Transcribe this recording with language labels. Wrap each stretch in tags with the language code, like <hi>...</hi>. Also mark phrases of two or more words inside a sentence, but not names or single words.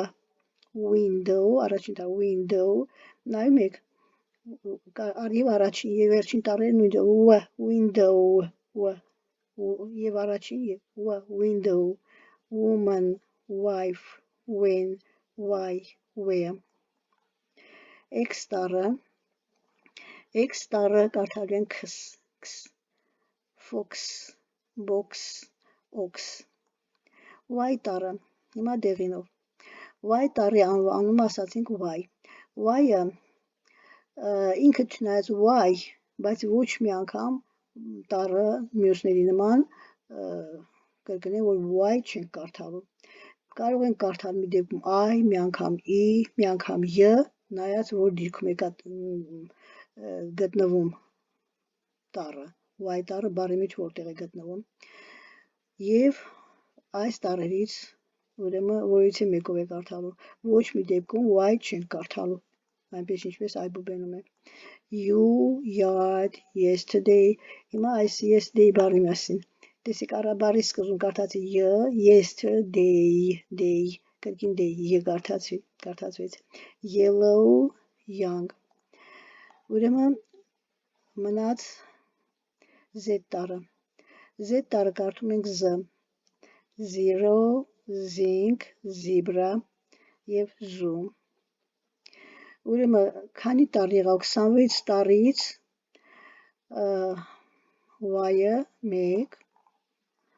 <hy>Window, առաջին տառ window, նայում եք, և առաջին և վերջին տառերը նույն ձև, window, և առաջին և</hy> <en>window, woman, wife, when, why, where.</en> <hy>X տառը կարդալու ենք X,</hy> <en>fox, box, ox.</en> <hy>Y տառը, հիմա դեղինով. Y տառի անունը ասացինք Y. Y-ը ինքը չնայած Y, բայց ոչ մի անգամ տառը մյուսների նման կրկնեմ, որ Y չենք կարդալու. Կարող ենք կարդալ մի դեպքում I, մի անգամ E, մի անգամ Y, նայած որ դիրքում է գտնվում տառը, Y տառը բառի մեջ որտեղ է գտնվում. և այս տառերից, ուրեմն որից է մեկով է կարդալու, ոչ մի դեպքում Y չենք կարդալու, այնպես ինչպես այբուբենում է.</hy> <en>You, yard, yesterday,</en> <hy>հիմա այս yesterday բառի մասին, տեսեք բառի սկզբում կարդացի yesterday, կրկին day կարդացվեց,</hy> <en>yellow, young.</en> <hy>Ուրեմն մնաց Z տառը. Z տառը կարդում ենք Z.</hy> <en>Zero, zinc, zebra և zoo.</en> <hy>Ուրեմն քանի տառ եղավ 26 տառից Y-ը 1,</hy>